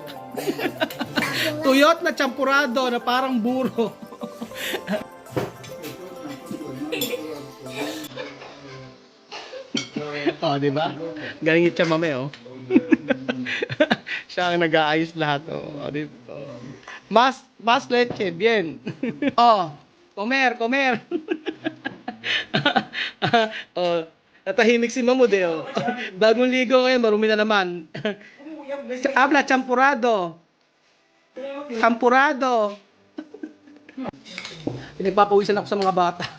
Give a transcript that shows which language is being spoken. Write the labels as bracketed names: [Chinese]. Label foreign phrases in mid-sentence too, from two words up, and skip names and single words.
[Filipino] Tuyot na champurado na parang buro. Oh, di ba? Galing siya mame, oh. Siya ang nag-aayos lahat, oh. Oh, di ba? Oh. [Spanish] Mas leche, bien. Oh, comer. [Filipino] Oh, natahimik si Mahmud eh, oh. Bagong ligo ngayon, marumi na naman. [Spanish] Habla, champurado. [Filipino] Pinagpapawisan ako sa mga bata.